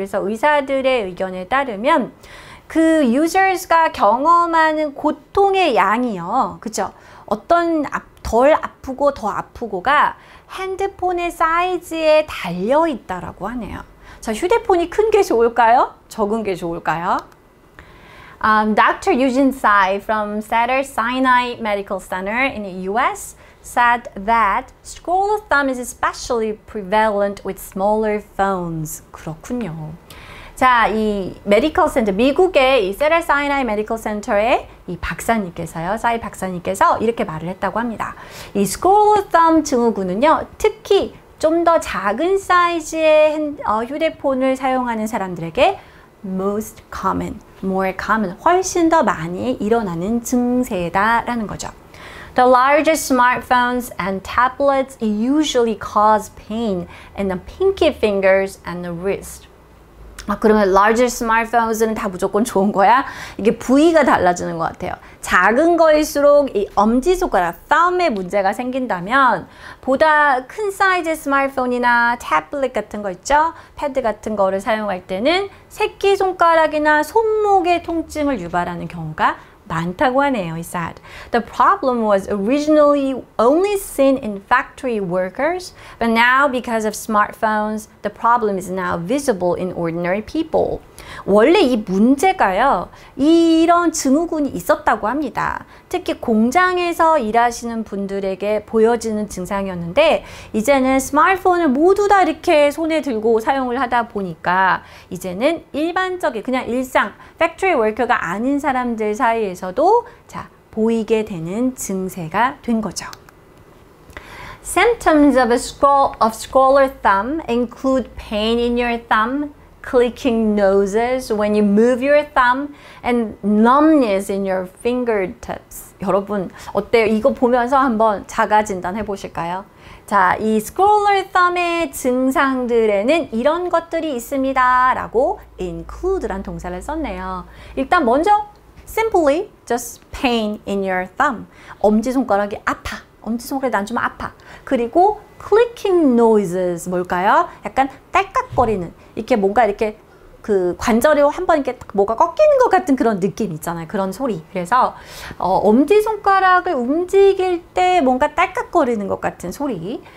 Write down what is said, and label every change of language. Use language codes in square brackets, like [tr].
[ko] 그래서 의사들의 의견에 따르면 그 users가 경험하는 고통의 양이요. 그죠? 어떤 덜 아프고 더 아프고가 핸드폰의 사이즈에 달려 있다라고 하네요. 자, 휴대폰이 큰 게 좋을까요? 적은 게 좋을까요? Dr. [en] Eugene Tsai from Cedars-Sinai Medical Center in the US said that scroll of thumb is especially prevalent with smaller phones. [ko] 그렇군요. 자, 이 메디컬 센터, 미국의 이 세달사이나이 메디컬 센터의 이 박사님께서요, 사이 박사님께서 이렇게 말을 했다고 합니다. 이 scroll of thumb 증후군은요, 특히 좀 더 작은 사이즈의 휴대폰을 사용하는 사람들에게 [en] most common, more common, [ko] 훨씬 더 많이 일어나는 증세다라는 거죠. [en] The larger smartphones and tablets usually cause pain in the pinky fingers and the wrist. [ko] 그러면 [en] larger smartphones [ko] 는 다 무조건 좋은 거야? 이게 부위가 달라지는 것 같아요. 작은 거일수록 이 엄지손가락, thumb에 문제가 생긴다면 보다 큰 사이즈의 스마트폰이나 태블릿 같은 거 있죠? 패드 같은 거를 사용할 때는 새끼손가락이나 손목의 통증을 유발하는 경우가 많다고 하네요. [en] He said. The problem was originally only seen in factory workers, but now because of smartphones, the problem is now visible in ordinary people. [ko] 원래 이 문제가요, 이런 증후군이 있었다고 합니다. 특히 공장에서 일하시는 분들에게 보여지는 증상이었는데 이제는 스마트폰을 모두 다 이렇게 손에 들고 사용을 하다 보니까 이제는 일반적인 그냥 일상 팩토리 워커가 아닌 사람들 사이에서도 자, 보이게 되는 증세가 된 거죠. [en] Symptoms of scroller thumb include pain in your thumb, clicking noses when you move your thumb, and numbness in your fingertips. [ko] 여러분 어때요? 이거 보면서 한번 자가 진단해 보실까요? 자, 이 scroller thumb의 증상들에는 이런 것들이 있습니다 라고 include란 동사를 썼네요. 일단 먼저 [en] simply just pain in your thumb. [ko] 엄지손가락이 아파. 엄지손가락이 난 좀 아파. 그리고 [en] clicking noises [ko] 뭘까요? 약간 딸깍거리는 이렇게 뭔가 이렇게 그 관절이 한번 이렇게 뭐가 꺾이는 것 같은 그런 느낌 있잖아요. 그런 소리. 그래서 엄지손가락을 움직일 때 뭔가 딸깍거리는 것 같은 소리.